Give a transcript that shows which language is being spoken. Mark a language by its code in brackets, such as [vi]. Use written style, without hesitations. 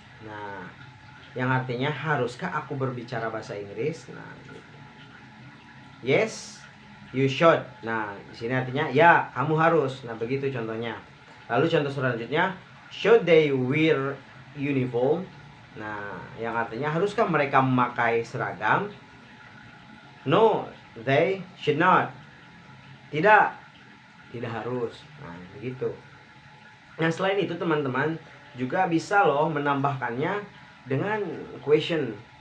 [id] Nah, yang artinya haruskah aku berbicara bahasa Inggris? Nah, [en] yes, you should. [id] Nah, di sini artinya ya, kamu harus. Nah, begitu contohnya. Lalu contoh selanjutnya, [en] should they wear uniform? [id] Nah, yang artinya haruskah mereka memakai seragam? [en] No, they should not. [id] Tidak, tidak harus. Nah, begitu. Nah, selain itu teman-teman juga bisa loh menambahkannya dengan question.